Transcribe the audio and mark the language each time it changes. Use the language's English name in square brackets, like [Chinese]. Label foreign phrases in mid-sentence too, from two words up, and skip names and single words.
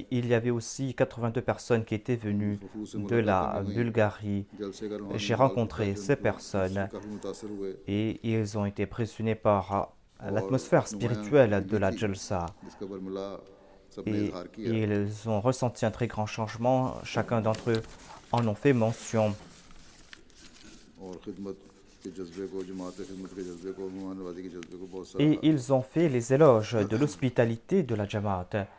[French] Il y avait aussi 82 personnes qui étaient venues de la Bulgarie. [Urdu] जलसे का [French] J'ai rencontré ces personnes [Urdu] काफ़ी मुतासर हुए [French] et ils ont été impressionnés par l'atmosphère spirituelle de la Jalsa. Et ils ont ressenti un très grand changement. Chacun d'entre eux en ont fait mention. Et ils ont fait les éloges de l'hospitalité de la Jamaat.